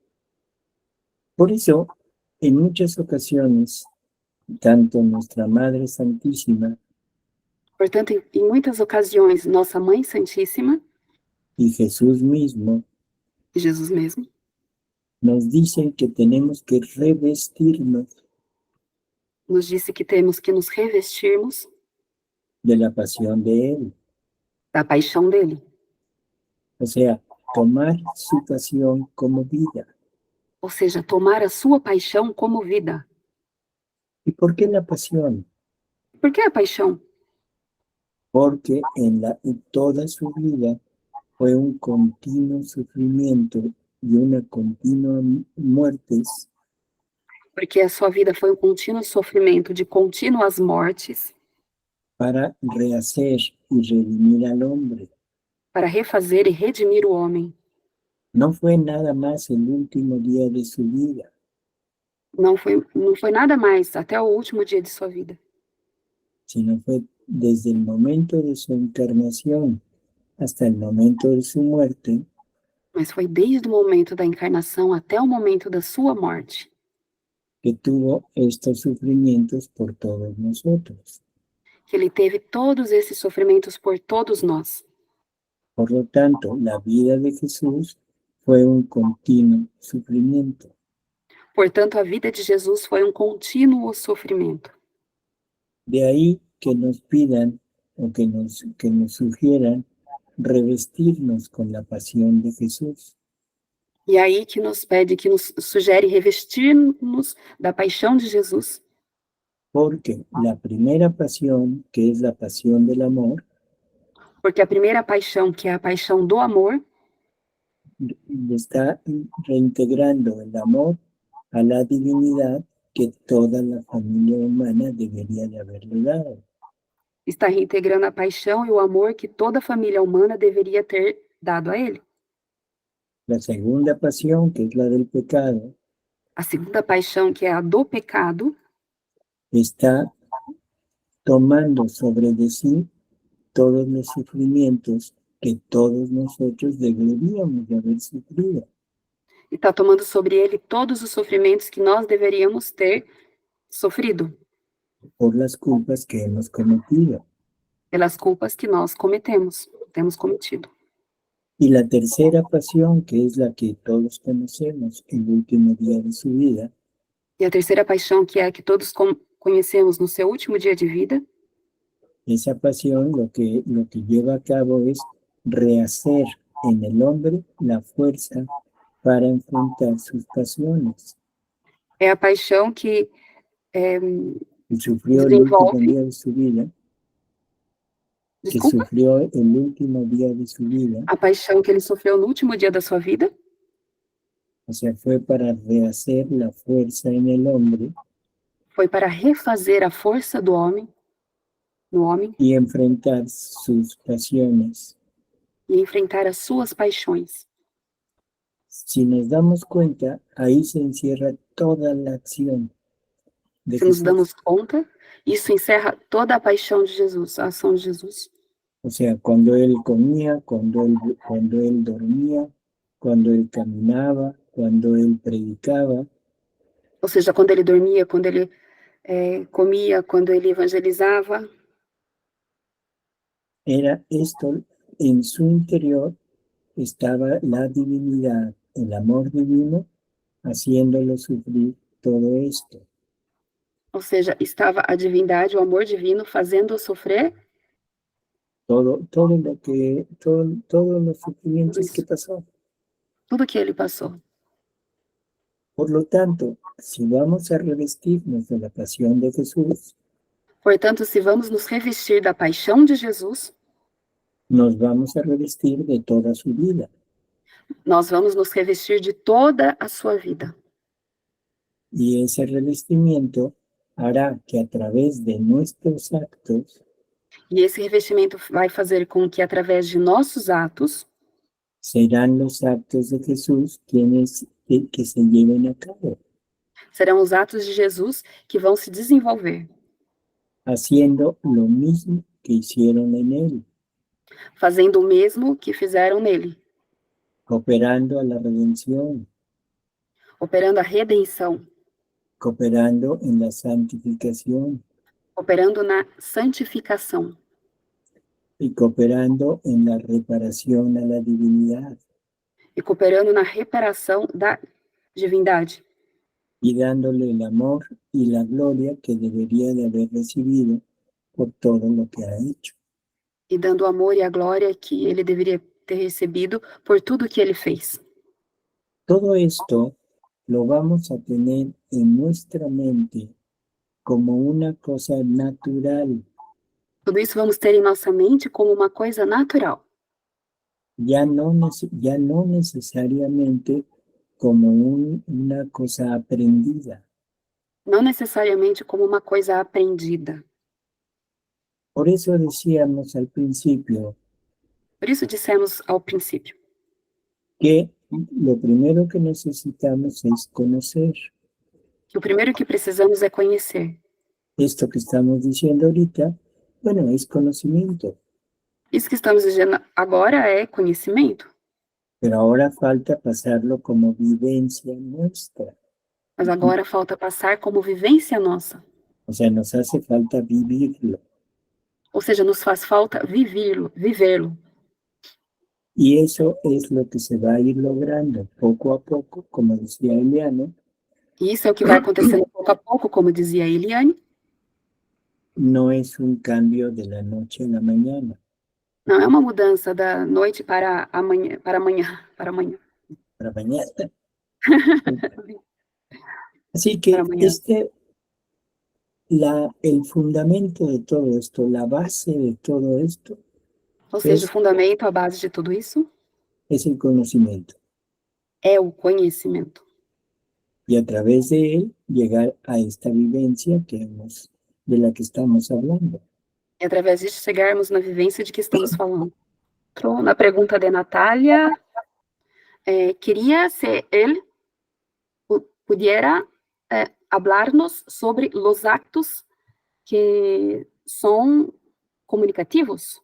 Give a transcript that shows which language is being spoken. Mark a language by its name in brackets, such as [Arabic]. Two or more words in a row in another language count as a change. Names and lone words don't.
[Spanish] Por eso, en muchas ocasiones, tanto nuestra Madre Santísima [Portuguese] Portanto, em muitas ocasiões, nossa Mãe Santíssima, [Spanish] y Jesús mismo [Portuguese] e Jesus mesmo, [Spanish] nos dicen que tenemos que revestirnos [Portuguese] nos disse que temos que nos revestirmos [Spanish] de la pasión de Él. [Portuguese] da paixão dele. [Spanish] O sea, tomar su pasión como vida. [Portuguese] Ou seja, tomar a sua paixão como vida. [Spanish] ¿Y por qué la pasión? [Portuguese] Por que a paixão? [Spanish] Porque en toda su vida fue un continuo sufrimiento y una continua muertes [Portuguese] Porque a sua vida foi um contínuo sofrimento de contínuas mortes [Spanish] para rehacer y redimir al hombre. [Portuguese] para refazer e redimir o homem. [Spanish] No fue nada más el último día de su vida, [Portuguese] Não foi nada mais até o último dia de sua vida, [Spanish] sino fue desde el momento de su encarnación hasta el momento de su muerte, [Portuguese] mas foi desde o momento da encarnação até o momento da sua morte [Spanish] que tuvo estos sufrimientos por todos nosotros. [Portuguese] que ele teve todos esses sofrimentos por todos nós. [Spanish] Por lo tanto, la vida de Jesús fue un continuo sufrimiento. [Portuguese] Portanto, a vida de Jesus foi um contínuo sofrimento. [Spanish] De ahí que nos pidan o que nos sugieran revestirnos con la pasión de Jesús. [Portuguese] E aí que nos pede, que nos sugere revestir-nos da paixão de Jesus, [Spanish] Porque la primera pasión, que es la pasión del amor, [Portuguese] porque a primeira paixão, que é a paixão do amor, [Spanish] está reintegrando el amor a la divinidad que toda la familia humana debería de haberle dado. [Portuguese] está reintegrando a paixão e o amor que toda a família humana deveria ter dado a ele. [Spanish] La segunda pasión, que es la del pecado, [Portuguese] A segunda paixão, que é a do pecado, [Spanish] está tomando sobre de sí todos los sufrimientos que todos nosotros deberíamos de haber sufrido. [Portuguese] e está tomando sobre ele todos os sofrimentos que nós deveríamos ter sofrido. [Spanish] por las culpas que hemos cometido. [Portuguese] pelas culpas que nós temos cometido. [Spanish] Y la tercera pasión, que es la que todos conocemos, el último día de su vida, [Portuguese] E a terceira paixão, que é a que todos conhecemos no seu último dia de vida, [Spanish] esa pasión lo que lleva a cabo es rehacer en el hombre la fuerza para enfrentar sus pasiones. [Portuguese] é a paixão que [Spanish] Y sufrió el último [Portuguese] desenvolve, [Spanish] día de su vida, que [Portuguese] desculpa, [Spanish] sufrió el último día de su vida, [Portuguese] a paixão que ele sofreu no último dia da sua vida, [Spanish] o sea, fue para rehacer la fuerza en el hombre [Portuguese] foi para refazer a força do homem, no homem, [Spanish] y enfrentar sus pasiones. [Portuguese] e enfrentar as suas paixões. [Spanish] Si nos damos cuenta, ahí se encierra toda la acción de [Portuguese] Se nos [Spanish] Jesús. [Portuguese] damos conta, isso encerra toda a paixão de Jesus, a ação de Jesus. [Spanish] O sea, cuando él comía, cuando él dormía, cuando él caminaba, cuando él predicaba, [Portuguese] Ou seja, quando ele dormia, quando ele comia, quando ele evangelizava, [Spanish] era esto, en su interior estaba la divinidad, el amor divino, haciéndolo sufrir todo esto. [Portuguese] ou seja, estava a divindade, o amor divino, fazendo-o sofrer [Spanish] Todos los sufrimientos que pasó. [Portuguese] tudo que ele passou. [Spanish] Por lo tanto, si vamos a revestirnos de la pasión de Jesús, [Portuguese] Portanto, se vamos nos revestir da paixão de Jesus, [Spanish] nos vamos a revestir de toda su vida. [Portuguese] nós vamos nos revestir de toda a sua vida. [Spanish] Y ese revestimiento hará que a través de nuestros actos [Portuguese] E esse revestimento vai fazer com que, através de nossos atos, [Spanish] serán los actos de Jesús quienes que se lleven a cabo, [Portuguese] serão os atos de Jesus que vão se desenvolver, [Spanish] haciendo lo mismo que hicieron en él, [Portuguese] fazendo o mesmo que fizeram nele, [Spanish] cooperando a la redención, [Portuguese] operando a redenção, [Spanish] cooperando en la santificación [Portuguese] operando na santificação [Spanish] y cooperando en la reparación a la divinidad [Portuguese] e cooperando na reparação da divindade [Spanish] y dándole el amor y la gloria que debería de haber recibido por todo lo que ha hecho. [Portuguese] e dando o amor e a glória que ele deveria ter recebido por tudo que ele fez. [Spanish] Todo esto lo vamos a tener en nuestra mente como una cosa natural. [Portuguese] Tudo isso vamos ter em nossa mente como uma coisa natural, [Spanish] Ya no necesariamente como una cosa aprendida. [Portuguese] não necessariamente como uma coisa aprendida. [Spanish] Por eso decíamos al principio [Portuguese] Por isso dissemos ao princípio [Spanish] que lo primero que necesitamos es conocer. [Portuguese] que o primeiro que precisamos é conhecer. [Spanish] Esto que estamos diciendo ahorita, bueno, es conocimiento, [Portuguese] Isso que estamos dizendo agora é conhecimento, [Spanish] pero ahora falta pasarlo como vivencia nuestra. [Portuguese] mas agora falta passar como vivência nossa. [Spanish] O sea, nos hace falta vivirlo. [Portuguese] Ou seja, nos faz falta vivê-lo. [Spanish] Y eso es lo que se va a ir logrando poco a poco, como decía Eliane. [Portuguese] E isso é o que vai acontecendo pouco a pouco, como dizia a Eliane. [Spanish] No es un cambio de la noche a la mañana. [Portuguese] Não é uma mudança da noite para amanhã, para amanhã. [Spanish] Para mañana. Así que Para mañana. el fundamento de todo esto, la base de todo esto, [Portuguese] Ou seja, o fundamento, a base de tudo isso, [Spanish] es el conocimiento. [Portuguese] é o conhecimento. [Spanish] Y a través de él llegar a esta vivencia de la que estamos hablando. [Portuguese] E através disso chegarmos na vivência de que estamos falando. Então, na pergunta de Natália, queria se ele [Spanish] pudiera hablar-nos [Portuguese] sobre os actos que são comunicativos.